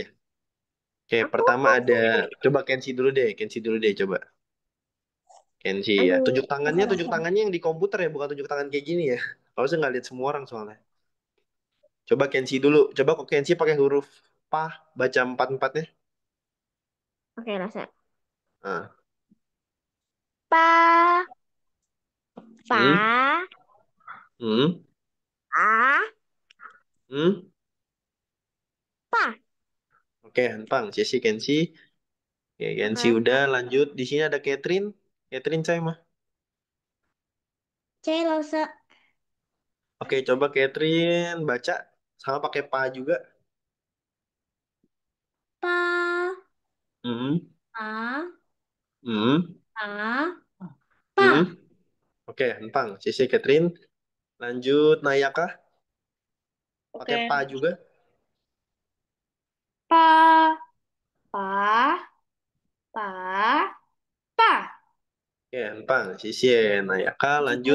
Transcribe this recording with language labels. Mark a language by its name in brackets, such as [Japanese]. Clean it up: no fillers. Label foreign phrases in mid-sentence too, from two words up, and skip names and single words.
[Indonesian] Oke, pertama ada coba Kensi dulu deh coba. Kenzi ya. Aduh, Tunjuk tangannya yang di komputer ya, bukan tunjuk tangan kayak gini ya. Kalau saya nggak lihat semua orang soalnya. Coba Kenzi dulu. Coba kok Kenzi pakai huruf pa, baca empat-empatnya. oke rasa. Nah, Pa, hmm, pa, hmm, a, hmm. pa. Oke, Hempang. Sisi Kenzi. Oke, Kenzi Oke. udah lanjut. Di sini ada Catherine. Catherine saya mah. Celose, Oke, coba Catherine baca sama pakai pa juga. pa, Hmm, pa, hmm, pa, hmm. pa. Oke, Hempang. Sisi Catherine. Lanjut Nayaka. Pakai pa Oke. juga. Pa, pa, pa, pa. Oke, Hempang. Sisi Nayaka. Lanjut